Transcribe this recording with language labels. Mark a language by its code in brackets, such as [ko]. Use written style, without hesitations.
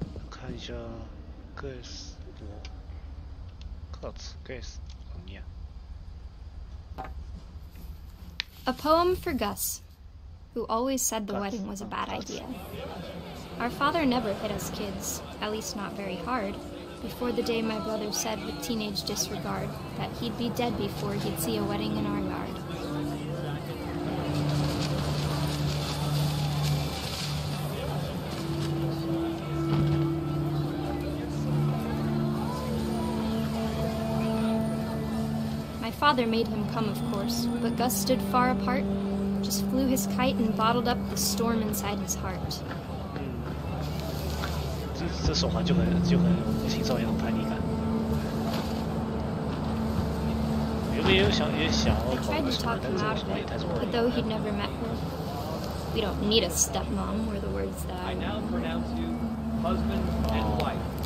[zh] 看一下 guess 我 guess 怎么念 [en] A poem for Gus, who always said the wedding was a bad idea. Our father never hit us kids, at least not very hard, before the day my brother said with teenage disregard that he'd be dead before he'd see a wedding in our yard. My father made him come, of course, but Gus stood far apart, just flew his kite and bottled up the storm inside his heart. [zh] 这手环就很青少年的叛逆感。原本也想要 [en] I tried to talk him out of it, but though he'd never met her, we don't need a stepmom were the words that I now pronounce you husband and wife.